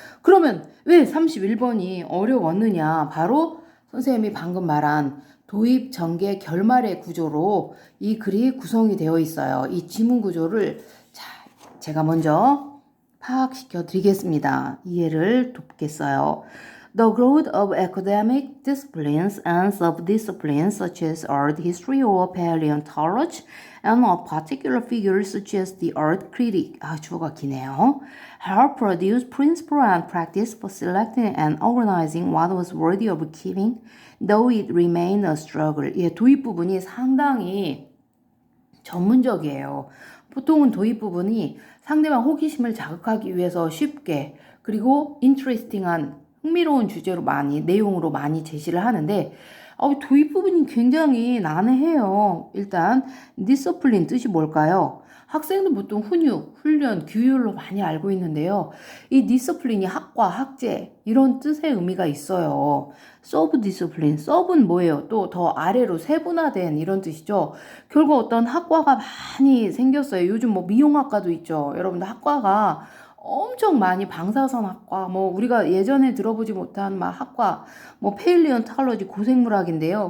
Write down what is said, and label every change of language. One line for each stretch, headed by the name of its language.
Korean: 그러면 왜 31번이 어려웠느냐? 바로 선생님이 방금 말한 도입, 전개, 결말의 구조로 이 글이 구성이 되어 있어요. 이 지문 구조를 제가 먼저 파악시켜 드리겠습니다. 이해를 돕겠어요.
English: The growth of academic disciplines and sub-disciplines such as art history or paleontology and of particular figures such as the art critic,
Korean: 주어가 기네요,
English: have produced principle and practice for selecting and organizing what was worthy of keeping, though it remained a struggle.
Korean: 도입 부분이 상당히 전문적이에요. 보통은 도입 부분이 상대방 호기심을 자극하기 위해서 쉽게, 그리고 interesting한 흥미로운 주제로 내용으로 많이 제시를 하는데, 도입 부분이 굉장히 난해해요. 일단 discipline 뜻이 뭘까요? 학생들 보통 훈련, 규율로 많이 알고 있는데요. 이 discipline이 학과, 학제 이런 뜻의 의미가 있어요. sub discipline, sub은 뭐예요? 또 더 아래로 세분화된 이런 뜻이죠. 결국 어떤 학과가 많이 생겼어요. 요즘 미용학과도 있죠. 여러분들 학과가 엄청 많이, 방사선학과, 우리가 예전에 들어보지 못한 학과, 페일리언탈러지 고생물학인데요.